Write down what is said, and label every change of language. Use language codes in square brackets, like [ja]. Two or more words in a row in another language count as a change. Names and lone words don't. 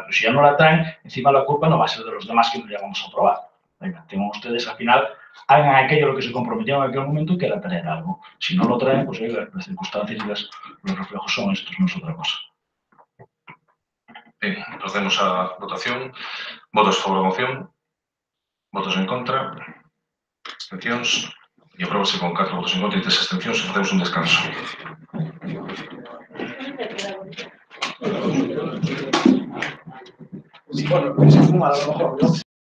[es] Pero si ya no la traen, encima la culpa no va a ser de los demás que no la vamos a aprobar. Venga, tengan ustedes al final, hagan aquello a lo que se comprometieron en aquel momento, que era traer algo. Si no lo traen, pues oiga, las circunstancias y los reflejos son estos, no es otra cosa. Bien, procedemos a votación. [gl] Votos a favor da moción. Votos en contra. Abstencións. E apróbase con 4 votos en contra e 3 abstencións. Facemos un descanso. [es] Bueno, se fuma a lo mejor, ¿no?